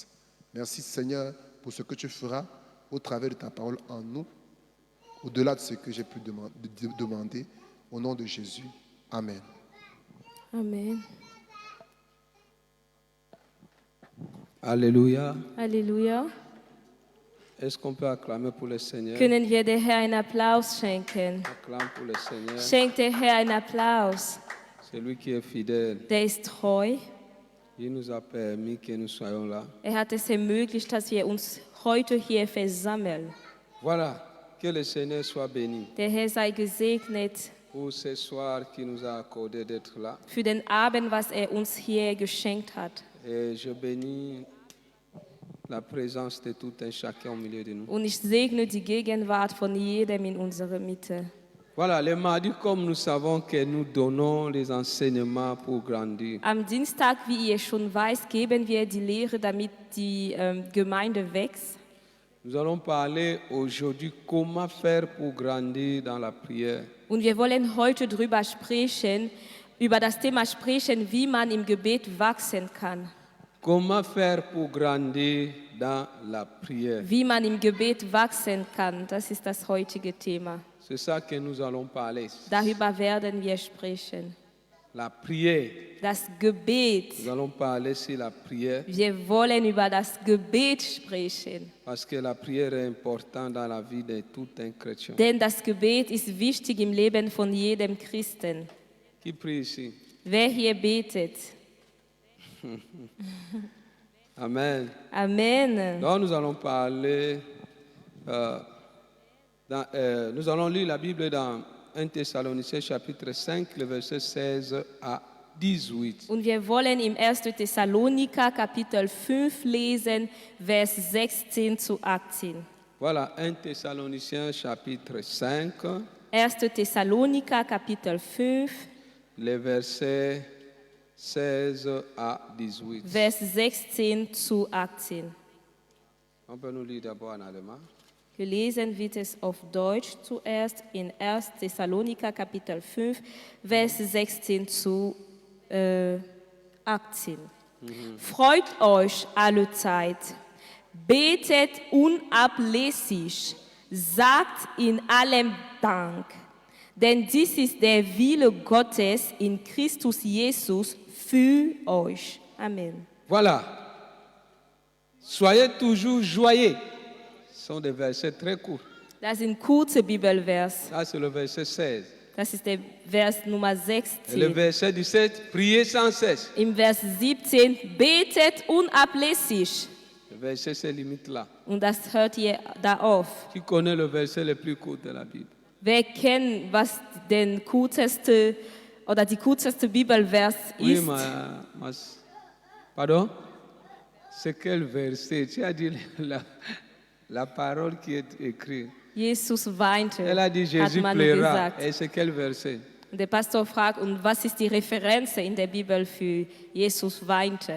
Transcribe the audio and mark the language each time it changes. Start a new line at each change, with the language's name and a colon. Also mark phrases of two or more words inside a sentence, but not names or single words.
French: Merci, Seigneur, pour ce que tu feras au travers de ta parole en nous, au-delà de ce que j'ai pu demander. Au nom de Jésus. Amen. Amen. Alléluia.
German: Halleluja.
French: Est-ce qu'on peut acclamer pour le Seigneur?
German: Können wir der Herr einen Applaus schenken?
French: Acclame pour le Seigneur.
German: Schenkt der Herr einen Applaus.
French: C'est lui qui est fidèle.
German: Der ist treu.
French: Il nous a permis que nous soyons là.
German: Hat es ermöglicht, dass wir uns heute hier versammeln.
French: Voilà, que le Seigneur soit béni.
German: Der Herr sei gesegnet
French: Pour ce soir qui nous a accordé d'être là.
German: für den Abend, was uns hier geschenkt hat.
French: Et je bénis la présence de tout un chacun au milieu de nous.
German: Und ich segne die Gegenwart von jedem in unserer Mitte.
French: Voilà, le mardi, comme nous savons que nous donnons les enseignements pour grandir.
German: Am Dienstag, wie ihr schon weißt, geben wir die Lehre, damit die Gemeinde wächst.
French: Nous allons parler aujourd'hui comment faire pour grandir dans la prière.
German: Und wir wollen heute über das Thema sprechen, wie man im Gebet wachsen kann.
French: Comment faire pour grandir dans la prière?
German: Wie man im Gebet wachsen kann, das ist das heutige Thema.
French: C'est ça que nous allons parler.
German: Darüber werden wir sprechen.
French: La prière.
German: Das Gebet.
French: Nous allons parler sur la prière.
German: Wir wollen über das Gebet sprechen.
French: Parce que la prière est importante dans la vie de tout un chrétien.
German: Denn das Gebet ist wichtig im Leben von jedem Christen.
French: Qui prie ici?
German: Wer hier betet?
French: Amen.
German: Amen.
French: Donc nous allons parler, nous allons lire la Bible dans 1 Thessaloniciens chapitre 5, le verset 16 à 18.
German: Und wir wollen im 1. Thessaloniker Kapitel 5 lesen, Vers 16 zu 18.
French: Voilà, 1 Thessaloniciens chapitre 5,
German: 1. Thessaloniker Kapitel 5,
French: les versets 16 à 18.
German: Vers 16 zu 18.
French: On peut nous lire d'abord en allemand.
German: Gelesen wird es auf Deutsch zuerst in 1. Thessaloniker Kapitel 5, Vers 16 zu 18. Freut euch allezeit, betet unablässig, sagt in allem Dank, denn dies ist der Wille Gottes in Christus Jesus für euch. Amen.
French: Voilà. Soyez toujours joyeux. Ce sont des versets très courts.
German: Das sind kurze Bibelvers.
French: Ça, c'est le verset 16.
German: Das ist der Vers Nummer
French: Et le 16. verset 17, priez sans cesse.
German: Im Vers 17, betet unablässig.
French: Le verset se limite là.
German: Und das hört hier da auf.
French: Qui connaît le verset le plus court de la Bible?
German: Wer kennt, was den kürzeste oder die kürzeste Bibelvers
French: Oui,
German: ist?
French: Pardon? C'est quel verset? Tu as dit la parole qui est écrite.
German: Jesus weinte,
French: Elle a dit
German: hat
French: Jésus
German: man
French: plaira.
German: gesagt.
French: Et c'est quel verset?
German: Und der Pastor fragt, und was ist die Referenz in der Bibel für Jesus weinte?